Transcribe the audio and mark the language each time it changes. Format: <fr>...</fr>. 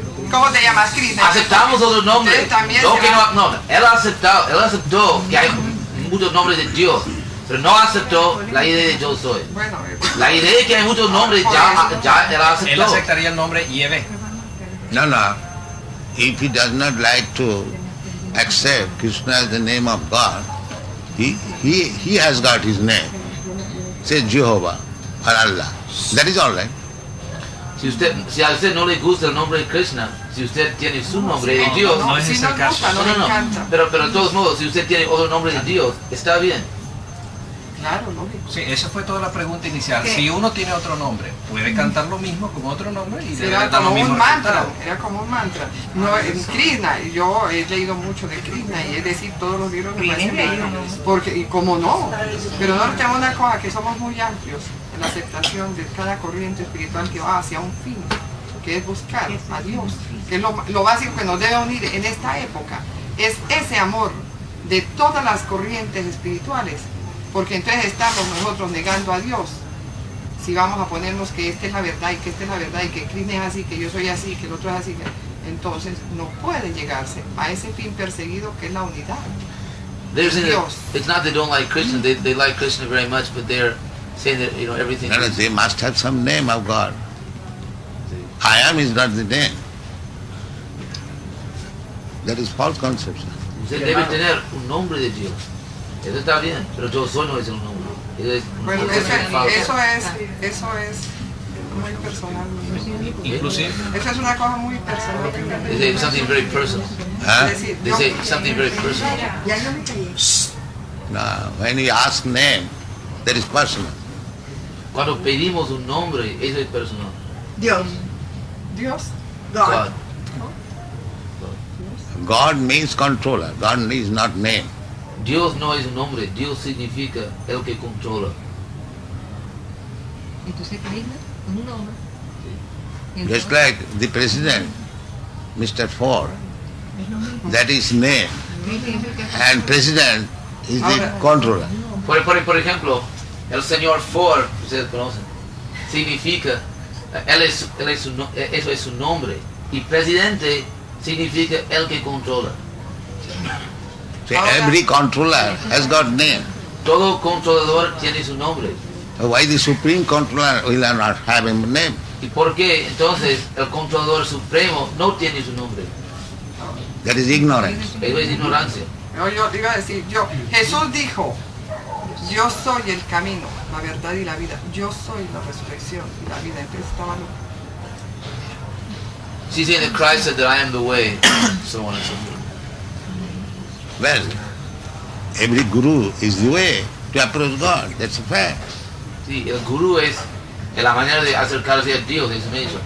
<es>¿Cómo te llamas, Krishna? Aceptamos otros nombres. Él aceptó que hay muchos nombres de Dios, pero no aceptó la idea de yo soy. La idea de que hay muchos nombres ya él aceptó. Él aceptaría el nombre Yeve. No.</es> <en>If he does not like to accept Krishna as the name of God, he has got his name. Say Jehovah or Allah. That is all right.</en> <es>Si a usted no le gusta el nombre de Krishna, si usted tiene su nombre de Dios, no es el caso. Pero de todos modos, si usted tiene otro nombre de Dios, está bien. Claro, lógico. Sí, esa fue toda la pregunta inicial. Si uno tiene otro nombre, puede cantar lo mismo con otro nombre y era como un mantra, era como un mantra. No, Krishna, yo he leído mucho de Krishna y es decir, todos los libros me parecen porque, y como no, pero no tenemos una cosa, que somos muy amplios en la aceptación de cada corriente espiritual que va hacia un fin, que es buscar a Dios, que es lo básico que nos debe unir en esta época, es ese amor de todas las corrientes espirituales. Porque entonces estamos nosotros negando a Dios. Si vamos a ponernos que esta es la verdad y que esta es la verdad y que Krishna es así, que yo soy así, que el otro es así, entonces no puede llegarse a ese fin perseguido que es la unidad. Dios.</es> <en>It's not they don't like Krishna, they like Krishna very much, but they're saying that everything. No, they must have some name of God. I am is not the name. That is false conception.</en> <es>Usted debe tener un nombre de Dios. Eso está bien, pero yo soy no es un nombre. Bueno, eso es muy personal. Inclusive. Eso es una cosa muy personal.</es> <en>They say something very personal. Huh? They say something very personal. No, when you ask name, that is personal.</en> <es>Cuando pedimos un nombre, eso es personal. Dios.</es> <en>God. God means controller. God is not name.</en> <es>Dios no es un nombre, Dios significa el que controla. Entonces Krishna es un nombre.</es> <en>Just like the president, Mr. Ford, that is name, and president is the controller.</en> <es>Por ejemplo, el señor Ford, ustedes conocen, significa, eso es su nombre, y presidente significa el que controla.</es> <en>So every controller has got name.</en> <es>Todo controlador tiene su nombre.</es> <en>Why the supreme controller will not have a name?</en> <es>¿Y por qué entonces el controlador supremo no tiene su nombre?</es> <en>That is ignorance.</en> <es>Eso es ignorancia. Yo iba a decir, Jesús dijo, yo soy el camino, la verdad y la vida. Yo soy la resurrección y la vida. Entonces estaba loco.</es> <en>She's saying that Christ said that I am the way, so on and so forth. Well, every guru is the way to approach God. That's a fact.</en> <es>Sí, el gurú es la manera de acercarse a Dios, es eso.</es>